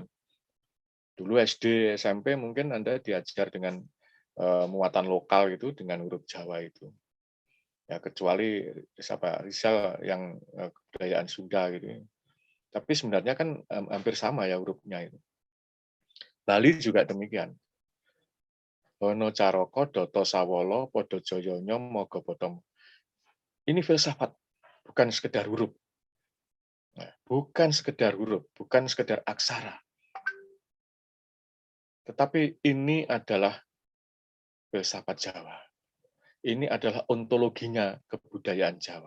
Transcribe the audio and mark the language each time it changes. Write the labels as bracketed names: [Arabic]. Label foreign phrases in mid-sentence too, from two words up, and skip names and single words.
[Indonesian] Dulu SD, SMP mungkin Anda diajar dengan muatan lokal gitu dengan huruf Jawa itu. Ya kecuali siapa Rizal yang kebudayaan Sunda gitu. Tapi sebenarnya kan hampir sama ya hurufnya itu. Bali juga demikian. [Javanese] Hono caroko doto sawolo podo joyonyo mogo botongo. [Indonesian] Ini filsafat, bukan sekedar huruf. Nah, bukan sekedar huruf, bukan sekedar aksara. Tetapi ini adalah filsafat Jawa. Ini adalah ontologinya kebudayaan Jawa.